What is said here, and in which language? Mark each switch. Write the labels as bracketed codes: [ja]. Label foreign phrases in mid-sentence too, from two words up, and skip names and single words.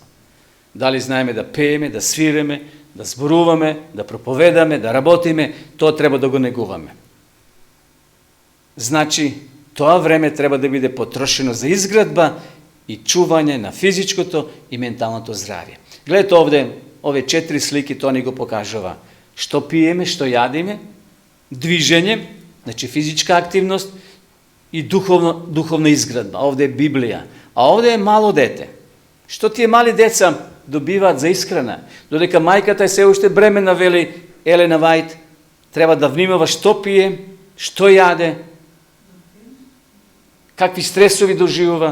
[mk] Дали знаеме да пееме, да свиреме, да зборуваме, да проповедаме, да работиме, тоа треба да го негуваме. Значи, тоа време треба да биде потрошено за изградба и чување на физичкото и менталното здравје. Гледате овде [hr] ove 4 slike to ni [mk] го покажува. Што пиеме, што јадеме, движење, значи физичка активност и духовна изградба. Овде е Библија, а овде е мало дете. Што тие мали деца добиваат за исхрана? Додека мајката е се уште бремена, вели Елена Вајт, треба да внимава што пие, што јаде, какви стресови доживува.